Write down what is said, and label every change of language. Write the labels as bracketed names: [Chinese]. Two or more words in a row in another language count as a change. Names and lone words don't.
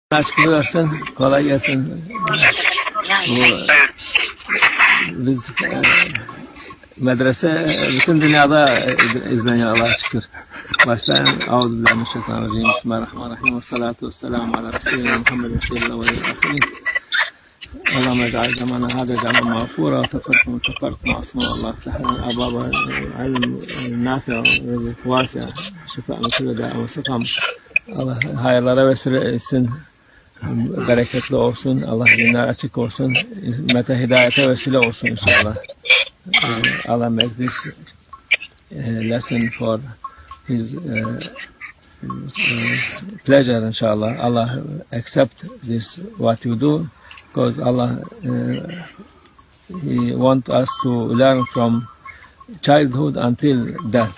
[Turkish] Aşkı versin, kolay gelsin. Bu, biz medrese bütün dünyada izleniyor Allah'a şükür. Başlayın. [Arabic] أعوذ بالله من الشيطان الرجيم. بسم الله الرحمن الرحيم. والصلاة والسلام على رسولنا محمد صلى الله عليه وسلم. اللهم اجعل جمعنا هذا جمعا مغفورا وتفرقنا معصوما الله افتح لنا ابواب علم نافع ورزق واسع شفاء من كل داء وسقم. [Turkish] Allah hayırlara vesile etsin, bereketli olsun, Allah dinler açık olsun, hizmete, hidayete vesile olsun inşallah. [English] Allah make this lesson for his pleasure inshallah. Allah accept this what you do, because Allah He want us to learn from childhood until death.